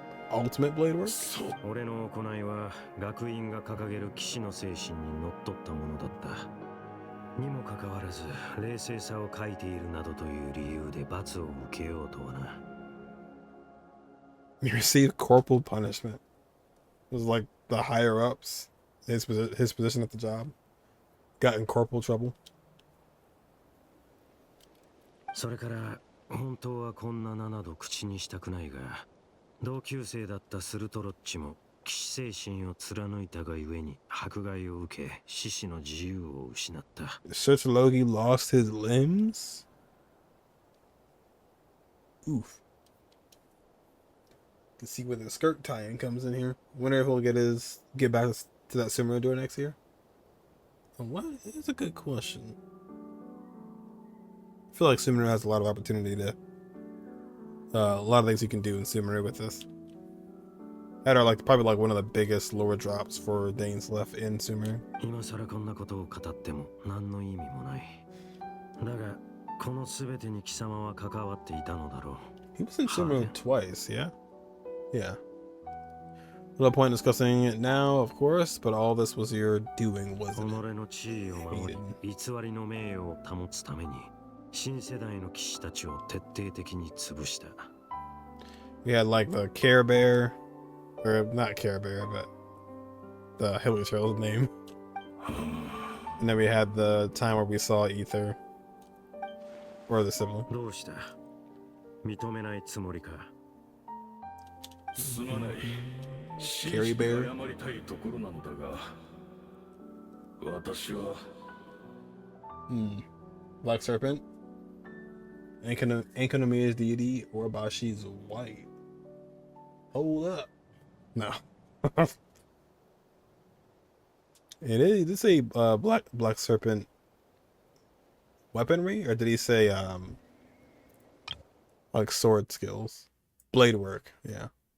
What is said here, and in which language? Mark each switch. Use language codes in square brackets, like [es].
[en] Ultimate Blade work? [ja] 俺の行いは学院が掲げる騎士の精神にのっとったものだった。にもかかわらず冷静さを欠いているなどという理由で罰を受けようとはな。 [en] He received corporal punishment. It was like the higher ups, his position at the job, got in corporal trouble. [ja] それから本当はこんな名など口にしたくないが、同級生だったスルトロッチも騎士精神を貫いたがゆえに迫害を受け、獅子の自由を失った。 [en] Citlali lost his limbs? Oof. Let's see where the skirt tie-in comes in here. Wonder if he'll get back to that Sumeru door next year. What? It's a good question. I feel like Sumeru has a lot of opportunity to a lot of things you can do in Sumeru with this. That are like probably like one of the biggest lore drops for Danes left in Sumeru. [ja] 今さらこんなことを語っても何の意味もない。だがこのすべてに貴様は関わっていたのだろう。 [en] He was in Sumeru twice, yeah? Yeah. No point discussing it now, of course, but all this was your doing, wasn't it? [ja] 己の地位を守り、偽りの名誉を保つために、新世代の騎士たちを徹底的に潰した。 [en] We had like the Care Bear, or not Care Bear, but the Hilly Trail's name. And then we had the time where we saw Aether, or the sibling. [ja] どうした？認めないつもりか？すまない。 [en] Carry Bear. [ja] 謝りたいところなのだが、私は。 [en] Black Serpent. Ankonomiya's deity, or Bashi's white. Hold up. No. It is. Did he say black serpent weaponry, or did he say like sword skills, blade work? Yeah.